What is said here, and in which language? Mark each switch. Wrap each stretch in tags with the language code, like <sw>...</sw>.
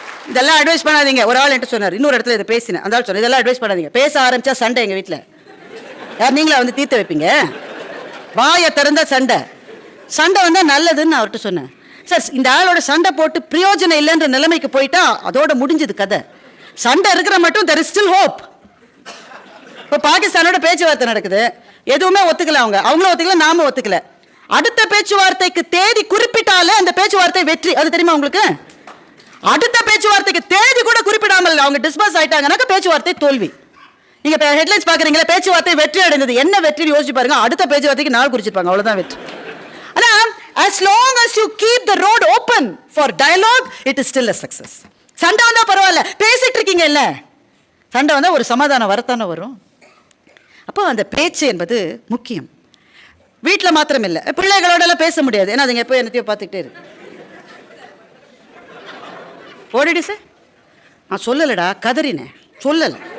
<ta>இதெல்லாம் அட்வைஸ் பண்ணாதீங்க. ஒரு ஆள் என்கிட்ட சொன்னார், இன்னொரு இடத்துல இதை பேசினேன், அந்த ஆள் சொன்ன இதெல்லாம் அட்வைஸ் பண்ணாதீங்க. பேச ஆரம்பிச்சா சண்டை. எங்க வீட்டில் யார் நீங்களா வந்து தீர்த்து வைப்பீங்க? வாயை திறந்தா சண்டை. சண்டை வந்தா நல்லதுன்னு நான் அவர்கிட்ட சொன்னேன். சார், இந்த ஆளோட சண்டை போட்டு பிரயோஜனம் இல்லைன்ற நிலைமைக்கு போயிட்டா அதோட முடிஞ்சது கதை. சண்டை இருக்கிற மட்டும்</ta> <en>there is still hope.</en> <ta>இப்போ பாகிஸ்தானோட பேச்சுவார்த்தை நடக்குது, எதுவுமே ஒத்துக்கல, அவங்களும் ஒத்துக்கல, நாம ஒத்துக்கல. அடுத்த பேச்சுவார்த்தைக்கு தேதி குறிப்பிட்டாலே அந்த பேச்சுவார்த்தை வெற்றி. அது தெரியுமா உங்களுக்கு? அடுத்த பேச்சுவார்த்தைக்கு தேதி கூட குறிப்பிடாமல் அவங்க டிஸ்பஸ் ஆயிட்டாங்கன்னாக்க பேச்சுவார்த்தை தோல்வி. நீங்க ஹெட்லைன்ஸ் பாக்குறீங்களா, பேச்சுவார்த்தை வெற்றி அடைந்தது. என்ன வெற்றி யோசிச்சு பாருங்க. அடுத்த பேச்சுவார்த்தைக்கு நாள் குறிச்சிருப்பாங்க, அவ்வளவுதான் வெற்றி. ஆனா</ta> <en>as long as you keep the road open for dialogue, it is still a success.</en> <ta>சண்டை வந்தா பரவாயில்ல, பேசிட்டு இருக்கீங்க இல்ல, சண்டை வந்தா ஒரு சமாதானம் வரத்தானே வரும். அப்போ அந்த பேச்சு என்பது முக்கியம். வீட்டில் மாத்திரம் இல்லை, பிள்ளைகளோட எல்லாம் பேச முடியாது. ஏன்னா அதுங்க எப்போ என்னத்தையோ பார்த்துக்கிட்டே இருக்கு. ஓடிடி சார், நான் சொல்லலடா, கதறினேன், சொல்லலை.</ta>